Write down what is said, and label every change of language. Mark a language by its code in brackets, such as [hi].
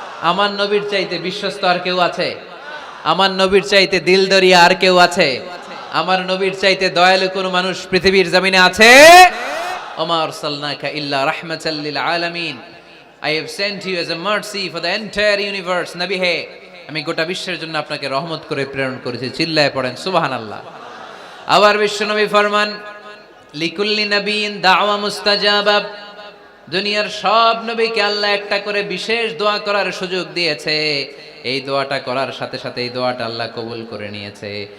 [bn] আমার নবীর চাইতে বিশ্বস্ত আর কেউ আছে? আমার নবীর চাইতে দিলদরিয়া আর কেউ আছে? আমার নবীর চাইতে দয়ালু কোন মানুষ পৃথিবীর জমিনে আছে? [ar] ওমা আরসালনাকা ইল্লা রাহমাতাল লিল আলামিন, [en] I have sent you as a mercy for the entire universe. [bn] নবী হে, আমি গোটা বিশ্বের জন্য আপনাকে রহমত করে প্রেরণ করেছি। চিল্লায় পড়েন সুবহানাল্লাহ। আবার বিশ্বনবী ফরমান, [ar] লিকুল্লি নবিয়্যিন দাওয়া মুস্তাজাবা, [bn] দুনিয়ার সব নবীকে আল্লাহ একটা করে বিশেষ দোয়া করার সুযোগ দিয়েছে, এই দোয়াটা করার সাথে সাথে এই দোয়াটা আল্লাহ কবুল করে নিয়েছে।